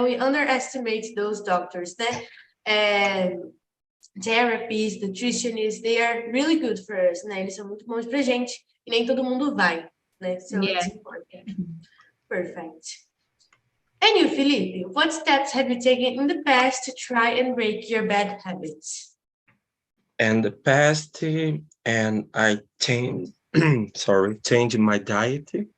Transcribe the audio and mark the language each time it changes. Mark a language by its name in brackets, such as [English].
[English] We underestimate those doctors, né? Therapists, nutritionists, they are really good for us, né? [Portuguese] Eles são muito bons pra gente e nem todo mundo vai, né? [English] So it's important. Perfect. And you, Felipe, what steps have you taken in the past to try and break your bad habits? In the past, and I changed my diet.